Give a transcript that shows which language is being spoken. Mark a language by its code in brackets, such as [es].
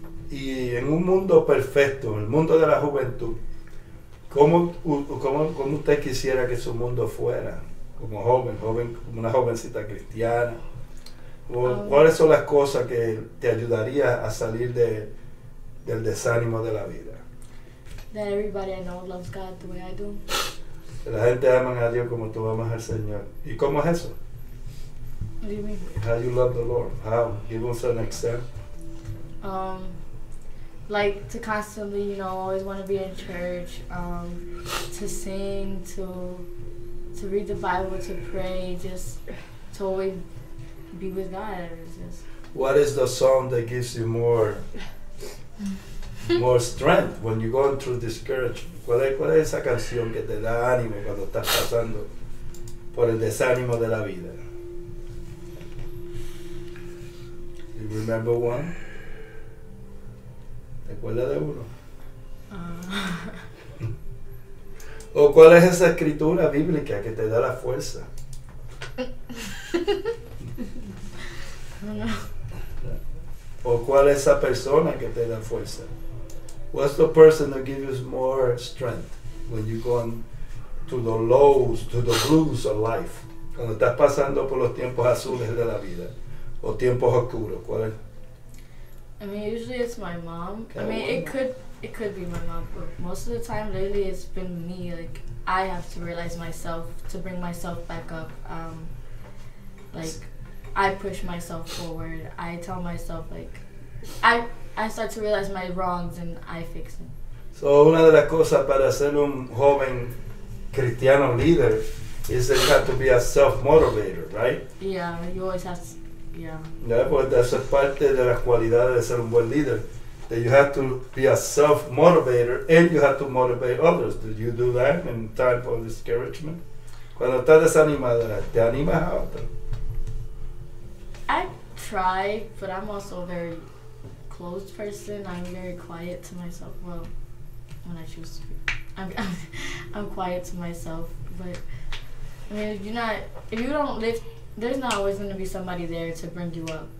[es] Y en un mundo perfecto, en el mundo de la juventud, ¿cómo usted quisiera que su mundo fuera? Como joven, como una jovencita cristiana. ¿Cuáles son las cosas que te ayudaría a salir del desánimo de la vida? [en] That everybody I know loves God the way I do. [es] Que la gente ama a Dios como tú amas al Señor. ¿Y cómo es eso? [en] What do you mean? How you love the Lord? How? Give us an example. Like to constantly, always want to be in church, to sing, to read the Bible, to pray, just to always be with God. It's just. What is the song that gives you more strength when you're going through discouragement? [es] ¿Cuál es esa canción que te da ánimo cuando estás pasando por el desánimo de la vida? [en] You remember one? [es] ¿Te acuerdas de uno? ¿O cuál es esa escritura bíblica que te da la fuerza? ¿O cuál es esa persona que te da fuerza? [en] What's the person that gives you more strength when you go to the lows, to the blues of life? [es] Cuando estás pasando por los tiempos azules de la vida o tiempos oscuros, ¿cuál es? [en] I mean, usually it's my mom. I mean, it could be my mom, but most of the time lately it's been me. Like I have to realize myself to bring myself back up. Like I push myself forward. I tell myself like I I start to realize my wrongs and I fix them. [es] So, una de las cosas para ser un joven cristiano líder [en] is that you have to be a self-motivator, right? Yeah, you always have to, yeah. [es] Yeah, pues esa es parte de las cualidades de ser un buen líder. [en] That you have to be a self-motivator and you have to motivate others. Do you do that in time of discouragement? [es] Cuando estás desanimada, ¿te animas a otro? [en] I try, but I'm also a very closed person. I'm very quiet to myself. Well, when I choose to be. I'm quiet to myself. But, I mean, if you don't lift, there's not always going to be somebody there to bring you up.